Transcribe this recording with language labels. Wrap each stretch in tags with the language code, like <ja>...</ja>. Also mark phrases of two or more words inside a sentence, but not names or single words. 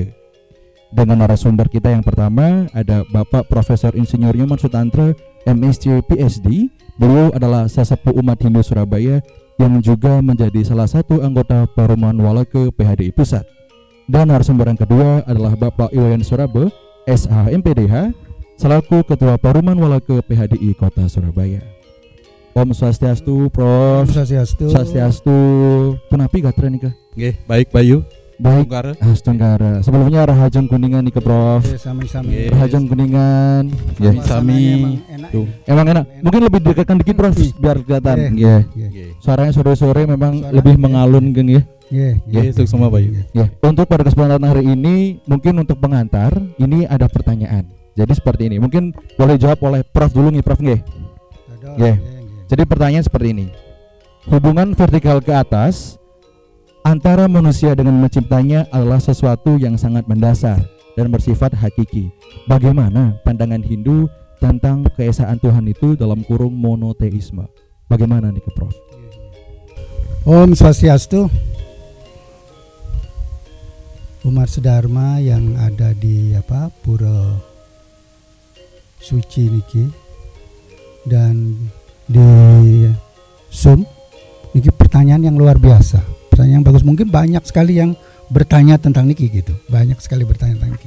<id>Dengan narasumber kita yang pertama ada Bapak Profesor Insinyur Nyoman Sutantra, MSc PhD. Beliau adalah sesepuh umat Hindu Surabaya yang juga menjadi salah satu anggota Paruman Waleke PHDI Pusat. Dan narasumber yang kedua adalah Bapak Iwayan Suraba, SH MPDH, selaku Ketua Paruman Waleke PHDI Kota Surabaya.</id> <ban>Om Swastiastu, Prof. Swastiastu. Punapi gatra nih kah?</ban> <id>Nggih, baik Bayu. Baik. Tunggara. Sebelumnya</id> <ban>Rahajeng Kuningan</ban> <id>nih ke Prof.</id> <ban>Sami-sami. Rahajeng Kuningan. Sami.</ban> <id>Emang enak. Mungkin lebih dekatkan dikit Prof biar kelihatan. Iya. Suaranya sore-sore memang lebih mengalun geng ya. Iya, semua Bayu. Ya. Untuk pada kesempatan hari ini, mungkin untuk pengantar, ini ada pertanyaan. Jadi seperti ini. Mungkin boleh jawab oleh Prof dulu nih, Prof nggih. Jadi pertanyaan seperti ini. Hubungan vertikal ke atas antara manusia dengan menciptanya adalah sesuatu yang sangat mendasar dan bersifat hakiki. Bagaimana pandangan Hindu tentang keesaan Tuhan itu dalam kurung monoteisme? Bagaimana nih ke Prof?</id> <ban>Om Swastiastu.</ban> <id>Umat sedharma yang ada di Pura Suci niki dan di Zoom niki pertanyaan yang luar biasa, pertanyaan yang bagus. Mungkin banyak sekali yang bertanya tentang niki gitu, banyak sekali bertanya tentang niki.</id>